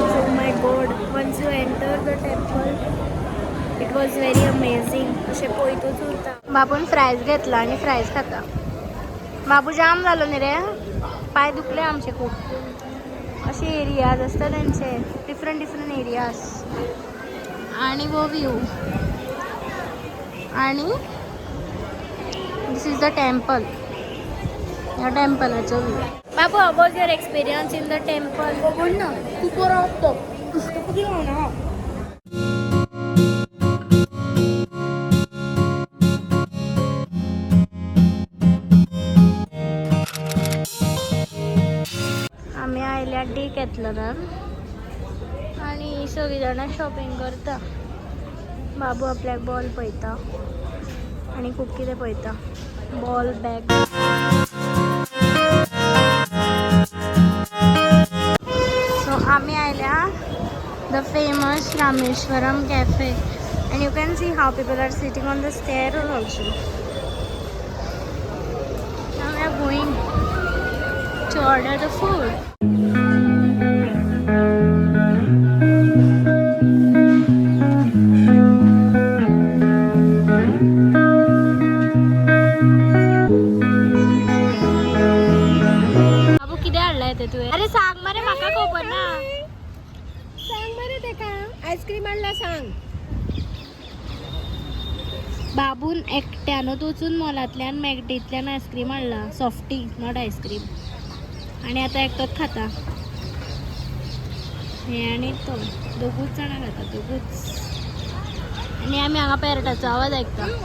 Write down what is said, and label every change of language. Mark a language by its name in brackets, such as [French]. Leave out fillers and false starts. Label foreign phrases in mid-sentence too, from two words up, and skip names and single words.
[English] Oh my god once you enter the temple it was very amazing [Konkani] अशें पळयतूच उरता बाबून फ्रायज घेतला आनी फ्रायज खाता बाबू जाम जालो न्ही रे पाय दुखले आमचे खूब अशे एरियाज आसता तेंचे [English] different different areas [Konkani] आनी वो व्यू [English] आनी this is the temple [Konkani] या टेम्पलाचो व्यू बाबू [English] how was your experience in the temple [Marathi] बघून ना खूप बरं वाटतं किती ना [Konkani] आम्ही आयल्या डिकॅथलॉनान आणि सगळीं जाणां शॉपिंग करता बाबू आपल्याक बॉल पळयता आणि खूब कितें पळयता [English] ball bag [Konkani] आम्ही आयल्या [English] the famous Rameshwaram Cafe and you can see how people are sitting on the stair also. Now we are going to order the food. [Konkani] बाबू किती आणलाय ते तू अरे सांग मरे माका खबर ना सांग मरे ते का आईस्क्रीम आणला सांग बाबून एकट्यानं वचून मॉलांतल्यान मॅगडींतल्यान आईस्क्रीम हाडला [English] softy not ice cream [Konkani] आणि आता एकटोच खाता हे आणि तो दोगूच जाणां खाता दोगूच आणि आमी हांगा पॅरटाचो आवाज आयकता